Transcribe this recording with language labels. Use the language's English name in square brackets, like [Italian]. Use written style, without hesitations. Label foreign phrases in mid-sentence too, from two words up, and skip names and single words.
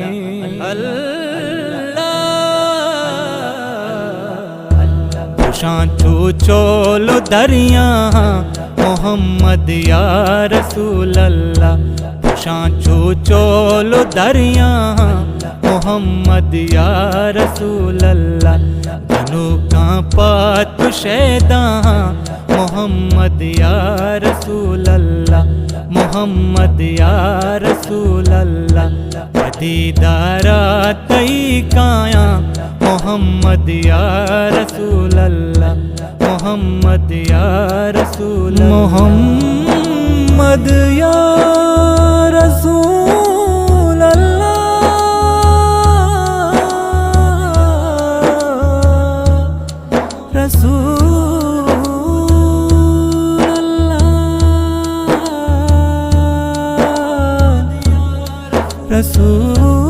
[Baluchi] پوشاں چو چولو دریاں [Arabic] محمد یا رسول اللہ، [Baluchi] پوشاں چو چولو دریاں [Arabic] محمد یا رسول اللہ۔ [Baluchi] گنو کاں پات شیداں [Arabic] محمد یا رسول اللہ، محمد یا رسول اللہ۔ [Baluchi] پدیدارا تئی کایاں [Arabic] محمد یا رسول اللہ، محمد یا رسول اللہ، محمد یا رسول اللہ، رسول اللہ، رسول